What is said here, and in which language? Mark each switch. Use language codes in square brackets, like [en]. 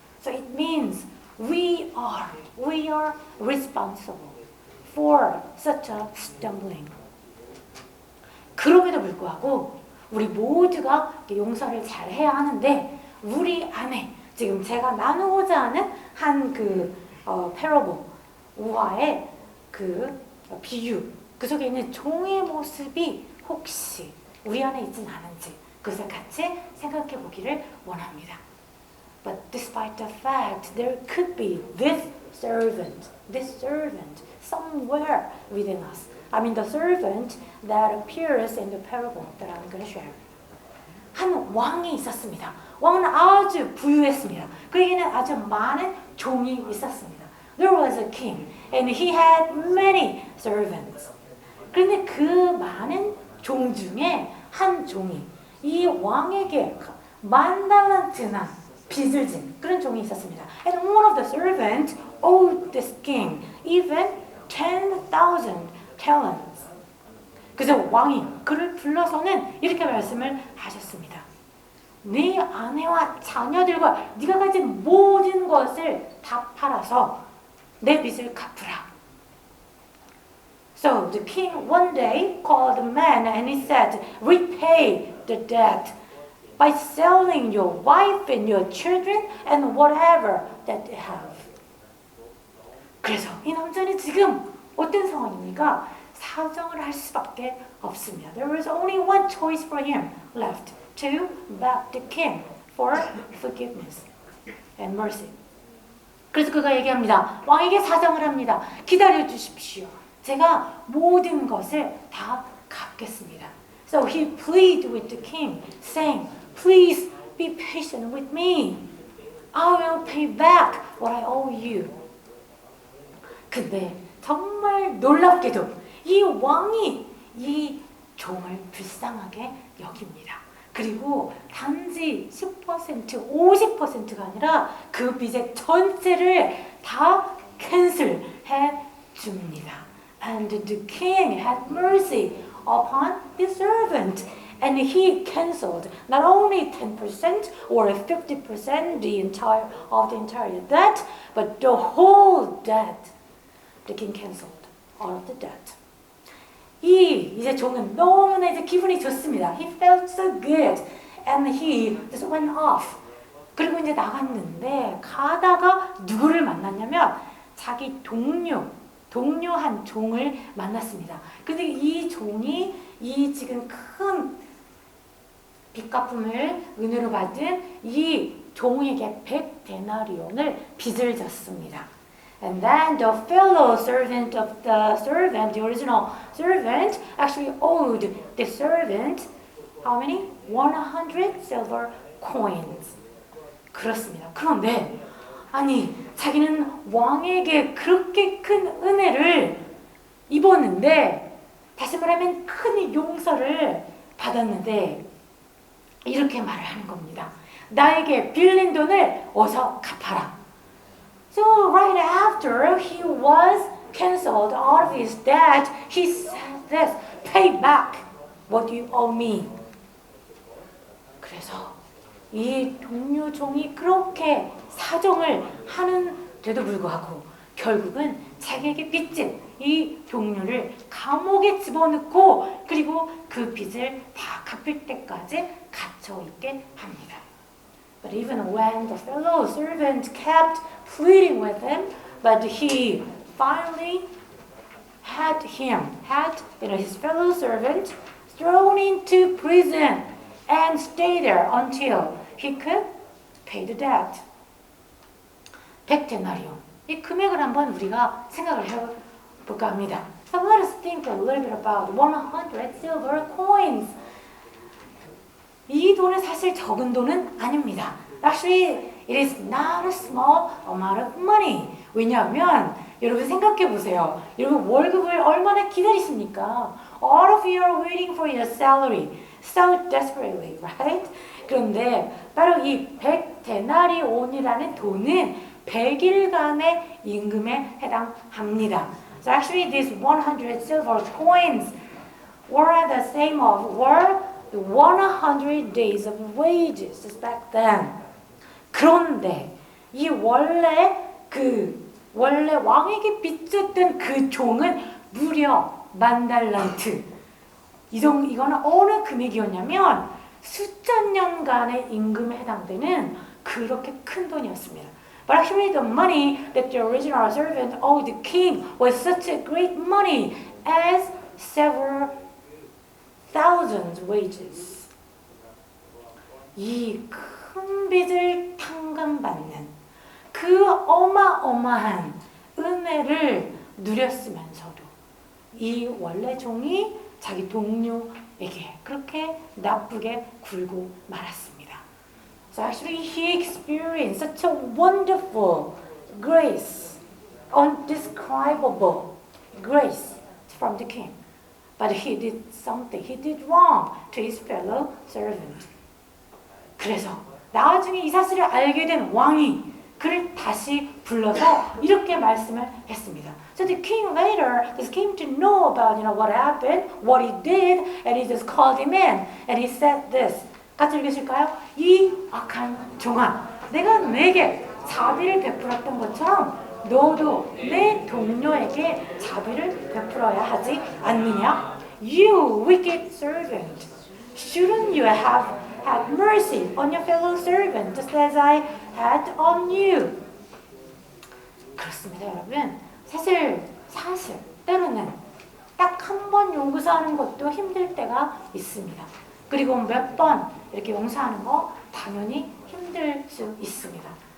[en] So it means we are responsible for such a stumbling. [ko] 그럼에도 불구하고 우리 모두가 용서를 잘 해야 하는데 우리 안에 지금 제가 나누고자 하는 한 패러블 우화의 그 비유 그 속에 있는 종의 모습이 혹시 우리 안에 있진 않은지 그것을 같이 생각해 보기를 원합니다. [en] But despite the fact there could be this servant somewhere within us. I mean the servant that appears in the parable that I'm going to share. [ko] 한 왕이 있었습니다. 왕은 아주 부유했습니다. 그에게는 아주 많은 종이 있었습니다. [en] There was a king and he had many servants. [ko] 그런데 그 많은 종 중에 한 종이 이 왕에게 10,000달란트나 빚을 진 그런 종이 있었습니다. [en] And one of the servants owed this king even 10,000 talents. [ko] 그래서 왕이 그를 불러서는 이렇게 말씀을 하셨습니다. 네 아내와 자녀들과 네가 가진 모든 것을 다 팔아서 내 빚을 갚으라. [en] So the king one day called the man and he said, repay the debt by selling your wife and your children and whatever that they have. [ko] 그래서 이 남자는 지금 어떤 상황입니까? 사정을 할 수밖에 없습니다. [en] There was only one choice for him left, to beg the king for forgiveness and mercy. [ko] 그래서 그가 얘기합니다. 왕에게 사정을 합니다. 기다려 주십시오. 제가 모든 것을 다 갚겠습니다. [en] So he pleaded with the king, saying, please be patient with me. I will pay back what I owe you. [ko] 근데 정말 놀랍게도 이 왕이 이 종을 불쌍하게 여깁니다. 그리고 단지 10%, 50%가 아니라 그 빚의 전체를 다 캔슬해 줍니다. [en] And the king had mercy upon his servant. And he canceled not only 10% or 50% of the entire debt, but the whole debt. The king canceled all of the debt. [ko] 이제 종은 너무나 이제 기분이 좋습니다. [en] He felt so good, and he just went off. [ko] 그리고 이제 나갔는데 가다가 누구를 만났냐면 자기 동료한 종을 만났습니다. 근데 이 종이 이 지금 큰 빚갚음을 은혜로 받은 이 종에게 100데나리온을 빚을 졌습니다. [en] And then the fellow servant of the servant, the original servant, actually owed the servant how many? 100 silver coins. [ko] 그렇습니다. 그런데 아니 자기는 왕에게 그렇게 큰 은혜를 입었는데 다시 말하면 큰 용서를 받았는데 이렇게 말을 하는 겁니다. 나에게 빌린 돈을 어서 갚아라. [en] So right after he was cancelled out of his debt, he said this, pay back what you owe me. [ko] 그래서 이 동료 종이 그렇게 사정을 하는데도 불구하고 결국은 자기에게 빚진 이 동료를 감옥에 집어넣고 그리고 그 빚을 다 갚을 때까지 갇혀 있게 합니다. [en] But even when the fellow servant kept pleading with him, but he finally had his fellow servant thrown into prison and stay there until he could pay the debt. [ko] 100데나리온. 이 금액을 한번 우리가 생각을 해볼까 합니다. [en] So let us think a little bit about 100 silver coins. [ko] 이 돈은 사실 적은 돈은 아닙니다. [en] Actually, it is not a small amount of money. [ko] 왜냐하면 여러분 생각해 보세요. 여러분 월급을 얼마나 기다리십니까? [en] All of you are waiting for your salary so desperately, right? [ko] 그런데 바로 이 100데나리온이라는 돈은 100일간의 임금에 해당합니다. [en] So actually, these 100 silver coins were the same were the 100 days of wages back then. [ko] 그런데 이 원래 왕에게 빚졌던 그 종은 무려 10,000달란트. 이거는 어느 금액이었냐면 수천 년간의 임금에 해당되는 그렇게 큰 돈이었습니다. [en] But actually the money that the original servant owed the king was such a great money as several thousands wages. [ko] 이 큰 빚을 탕감받는 그 어마어마한 은혜를 누렸으면서도 이 원래 종이 자기 동료에게 그렇게 나쁘게 굴고 말았습니다. [en] So actually he experienced such a wonderful grace, undescribable grace from the king. But he did wrong to his fellow servant. [ko] 그래서 나중에 이 사실을 알게 된 왕이 그를 다시 불러서 이렇게 말씀을 했습니다. [en] So the king later just came to know about what happened, what he did, and he just called him in and he said this. [ko] 같이 읽으실까요? 이 악한 종아, 내가 내게 자비를 베풀었던 것처럼 너도 내 동료에게 자비를 베풀어야 하지 않느냐? [en] You wicked servant, shouldn't you have mercy on your fellow servant just as I had on you? [ko] 그렇습니다, 여러분. 사실 때로는 딱 한 번 용서하는 것도 힘들 때가 있습니다. 그리고 몇 번 이렇게 용서하는 거 당연히 힘들 수 있습니다.